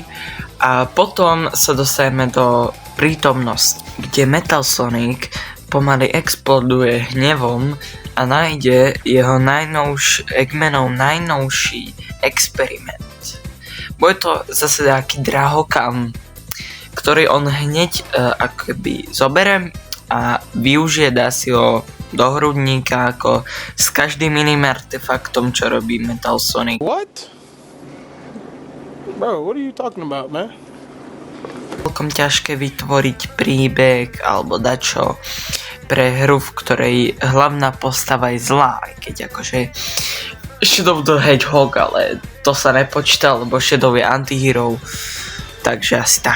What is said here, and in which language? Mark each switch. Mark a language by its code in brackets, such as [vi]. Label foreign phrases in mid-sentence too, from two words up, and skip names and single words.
[sk] A potom sa dostaneme do prítomnosti, kde Metal Sonic pomaly exploduje hnevom a nájde jeho Eggmanov najnovší experiment. Bude to zase taký drahokam, ktorý on hneď akoby zoberiem a využije, dá si ho do hrudníka ako s každým iným artefaktom, čo robí Metal Sonic. [en] What? Bro, what are you talking about, man? [sk] Celkom ťažké vytvoriť príbeh alebo dačo pre hru, v ktorej hlavná postava je zlá, aj keď akože Shadow the Hedgehog, ale to sa nepočíta, lebo Shadow je antihero, takže asi tak.